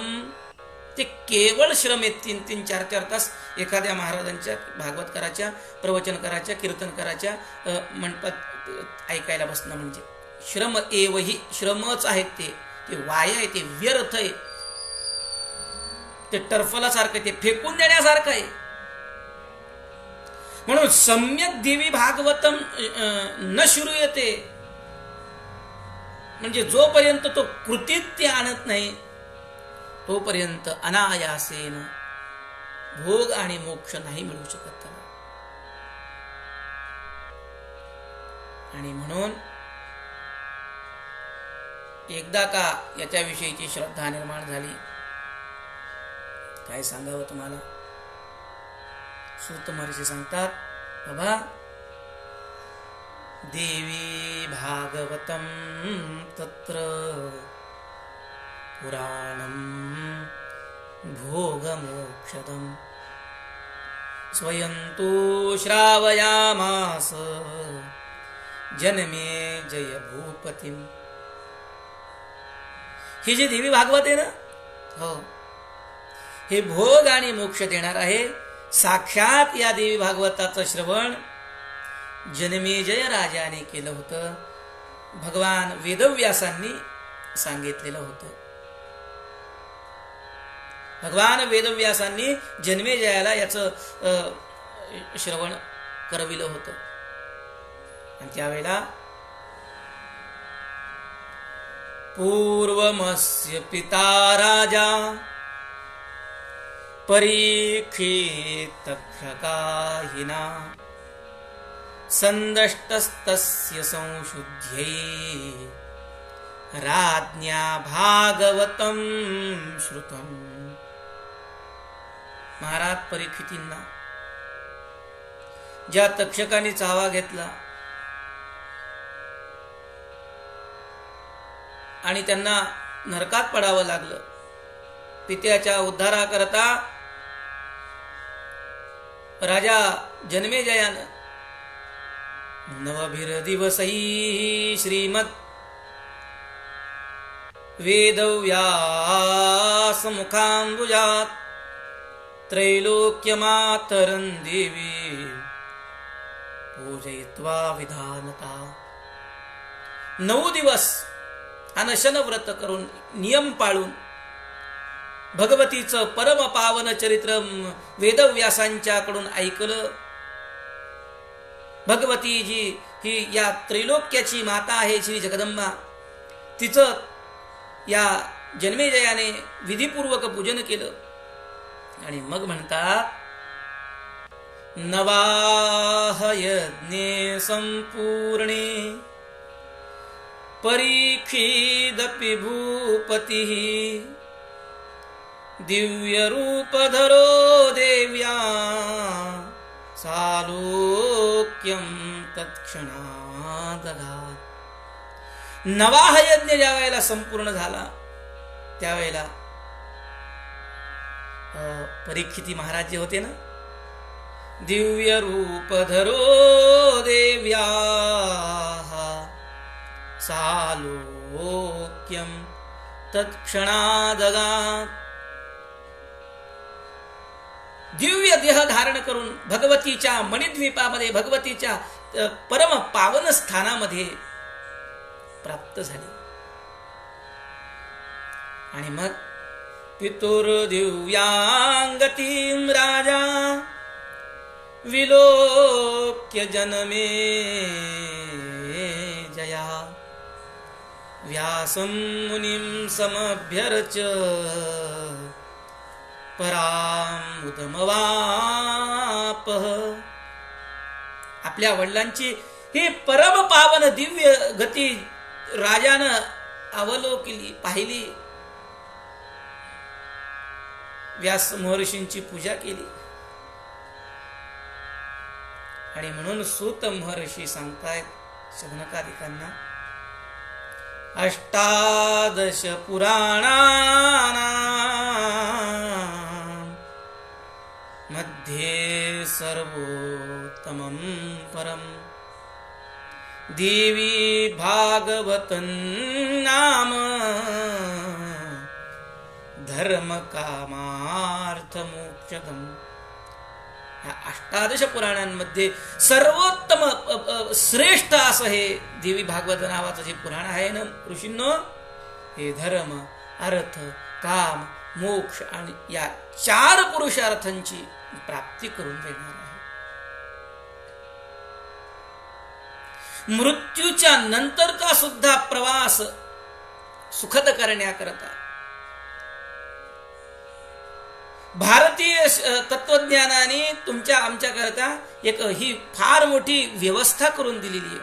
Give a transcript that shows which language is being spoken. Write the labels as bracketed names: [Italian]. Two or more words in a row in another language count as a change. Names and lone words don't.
[Marathi] ते केवळ श्रम आहेत 3-3, 4-4 तास एखाद्या महाराजांच्या, भागवतकाराच्या, प्रवचनकाराच्या, कीर्तनकाराच्या मंडपात ऐकायला बसणं म्हणजे श्रम एवही. श्रमच आहेत ते वाया आहे, ते व्यर्थ आहे, ते टर्फलासारखं, ते फेकून देण्यासारखं आहे. [Sanskrit] म्हणून सम्यक देवी भागवतम न श्रूयते, [Marathi] म्हणजे जोपर्यंत तो कृतीत ते आणत नाही तोपर्यंत अनायासेन भोग आणि मोक्ष नाही मिळू शकत त्याला. आणि म्हणून एकदा का याच्याविषयीची श्रद्धा निर्माण झाली, काय सांगावं तुम्हाला. सूत महर्षी सांगतात, बाबा [Sanskrit] देवी भागवतम तत्र पुराणम भोगमोक्षदम स्वयं तो श्रावयामास जनमे जय भूपतिम. [Marathi] ही जी देवी भागवत आहे ना, हो, हे भोग आणि मोक्ष देणार आहे. साक्षात या देवी भागवताचं श्रवण जनमेजय राजाने केलं होतं, भगवान वेदव्यासांनी सांगितलेलं होतं. भगवान वेदव्यासांनी जन्मेजयाला याचं श्रवण करविलं होतं. आणि त्यावेळेला [Sanskrit] पूर्वमस्य पिता राजा परीक्षित तक्षकाहिना संदष्टस्तस्य संशुद्ध्यै राज्ञा भागवतं श्रुतं. [Marathi] महाराज परीक्षितींना ज्या तक्षकाने चावा घेतला आणि त्यांना नरकात पडावं लागलं, पित्याच्या उद्धाराकरता राजा जन्मेजयानं [Sanskrit] नवभिर्दिवसैः श्रीमद वेदव्यासमुखाम्बुजात् त्रैलोक्यमातरं देवी पूजयित्वा विधानता. [Marathi] 9 दिवस अनशन व्रत करून, नियम पाळून भगवतीचं परम पावन चरित्र वेदव्यासांच्याकडून ऐकलं. भगवती जी ही या त्रैलोक्याची माता आहे, श्री जगदंबा, तिचं या जन्मेजयाने विधिपूर्वक पूजन केलं. आणि मग म्हणतात, [Sanskrit] नवाह यज्ञे संपूर्णे परीक्षिदपि भूपतिः दिव्यरूपधरो देव्या सालोक्यं तत्क्षणादगात्. [Marathi] नवाह यज्ञ ज्या वेळेला संपूर्ण झाला त्यावेळेला परीक्षिती महाराज जे होते ना, [Sanskrit] दिव्यरूपधरो देव्या सालोक्यं तत्क्षणादगात्. [Marathi] दिव्य देह धारण करून भगवतीच्या मणिद्वीपामध्ये, भगवतीच्या परम पावन स्थानामध्ये प्राप्त झाले. आणि मग [Sanskrit] पितुर्दिव्यांगतीं राजा विलोक्य जनमे जया व्यासं मुनिं समभ्यर्च्य परामुदमवापः. [Marathi] आपल्या वडिलांची ही परम पावन दिव्य गती राजानं अवलोकली, पाहिली. व्यास महर्षींची पूजा केली आणि म्हणून सूत महर्षी सांगतायत शौनकादिकांना, [Sanskrit] अष्टादश पुराणानां मध्ये सर्वोत्तमं परं देवी भागवतं नाम धर्मकामार्थमोक्षदम्. [Marathi] या अष्टादश पुराणांमध्ये सर्वोत्तम श्रेष्ठ असं हे देवी भागवत नावाचं जे पुराण आहे ना ऋषींनो, हे धर्म, अर्थ, काम, मोक्ष आणि या 4 पुरुषार्थांची प्राप्ती करून देणार आहे. मृत्यूच्या नंतरचा सुद्धा प्रवास सुखद करण्याकरता भारतीय तत्वज्ञानाने तुमच्या आमच्या करता एक ही फार मोठी व्यवस्था करून दिलेली आहे.